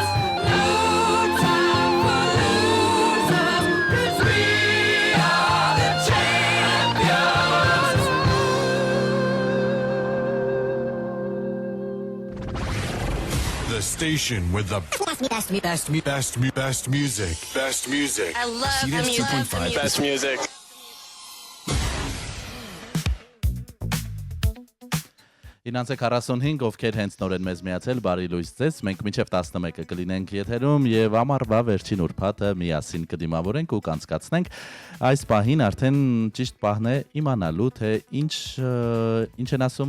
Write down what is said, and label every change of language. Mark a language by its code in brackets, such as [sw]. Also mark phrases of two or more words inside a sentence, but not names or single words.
[en] No time for losers, 'cause we are the champions. The station with the best music. Best music. I love the music. Best music. [hy] Ինանց 45 ովքեր հենց նոր են մեզ միացել, բարի լույս ձեզ։ Մենք մինչև 11-ը կլինենք եթերում եւ ամառվա վերջին ուրբաթը միասին կդիմավորենք ու կանցկացնենք։ Այս պահին արդեն ճիշտ պահն է իմանալու թե ինչ են ասում